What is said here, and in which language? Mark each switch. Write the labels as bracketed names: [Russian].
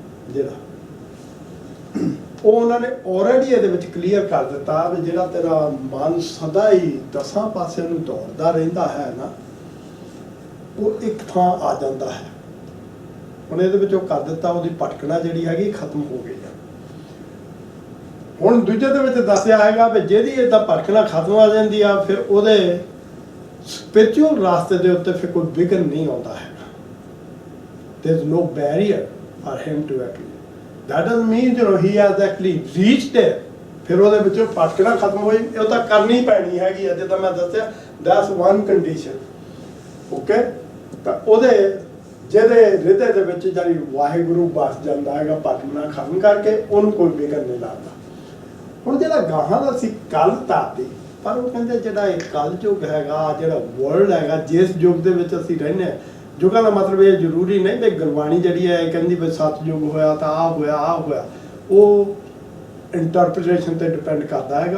[Punjabi] ਜਿਹੜਾ ਉਹ ਉਹਨਾਂ ਨੇ ਆਲਰੇਡੀ ਇਹਦੇ ਵਿੱਚ ਕਲੀਅਰ ਕਰ ਦਿੱਤਾ ਵੀ ਜਿਹੜਾ ਤੇਰਾ ਮਨ ਸਦਾ ਹੀ 10 ਪਾਸਿਆਂ ਨੂੰ ਦੌੜਦਾ ਰਹਿੰਦਾ ਹੈ ਨਾ, ਉਹ ਇੱਕ ਥਾਂ ਆ ਜਾਂਦਾ ਹੈ। ਹੁਣ ਇਹਦੇ ਵਿੱਚ ਉਹ ਕਰ ਦਿੱਤਾ, ਉਹਦੀ ਭਟਕਣਾ ਜਿਹੜੀ ਹੈਗੀ ਖਤਮ ਹੋ ਗਈ ਹੈ। ਹੁਣ ਦੂਜੇ ਦੇ ਵਿੱਚ ਦੱਸਿਆ ਹੈਗਾ ਵੀ ਜਿਹਦੀ ਏਦਾਂ ਭਟਕਣਾ ਖਤਮ ਆ ਜਾਂਦੀ ਆ, ਫਿਰ ਉਹਦੇ ਸਪਿਰਚੁਅਲ ਰਾਸਤੇ ਦੇ ਉੱਤੇ ਫਿਰ ਕੋਈ ਵਿਘਨ ਨਹੀਂ ਆਉਂਦਾ ਹੈਗਾ। [English] there is no barrier for him to actually, that doesn't mean he has actually reached it। [Punjabi] ਫਿਰ ਉਹਦੇ ਵਿੱਚੋਂ ਭਟਕਣਾ ਖਤਮ ਹੋਈ, ਉਹ ਤਾਂ ਕਰਨੀ ਪੈਣੀ ਹੈਗੀ ਆ, ਜਿੱਦਾਂ ਮੈਂ ਦੱਸਿਆ [English] that's one condition। [Punjabi] ਓਕੇ, ਤਾਂ ਉਹਦੇ ਜਿਹਦੇ ਹਿਰਦੇ ਦੇ ਵਿੱਚ ਜਿਹੜੀ ਵਾਹਿਗੁਰੂ ਵਸ ਜਾਂਦਾ ਹੈਗਾ ਭਟਕਣਾ ਖਤਮ ਕਰਕੇ, ਉਹਨੂੰ ਕੋਈ ਵਿਘਨ ਨਹੀਂ ਲੱਗਦਾ। ਹੁਣ ਜਿਹੜਾ ਗਾਹਾਂ ਦਾ ਸੀ ਕੱਲ ਤਾਤੀ, ਪਰ ਉਹ ਕਹਿੰਦੇ ਜਿਹੜਾ ਇਹ ਕਲਯੁਗ ਹੈਗਾ, ਜਿਹੜਾ ਵਰਲਡ ਹੈਗਾ, ਜਿਸ ਯੁੱਗ ਦੇ ਵਿੱਚ ਅਸੀਂ ਰਹਿੰਦੇ ਹਾਂ, ਯੁੱਗਾਂ ਦਾ ਮਤਲਬ ਇਹ ਜ਼ਰੂਰੀ ਨਹੀਂ ਵੀ ਗੁਰਬਾਣੀ ਜਿਹੜੀ ਹੈ ਕਹਿੰਦੀ ਵੀ ਸਤਯੁਗ ਹੋਇਆ ਤਾਂ ਆਹ ਹੋਇਆ ਆਹ ਹੋਇਆ, ਉਹ ਇੰਟਰਪ੍ਰੀਟੇਸ਼ਨ ਤੇ ਡਿਪੈਂਡ ਕਰਦਾ ਹੈਗਾ।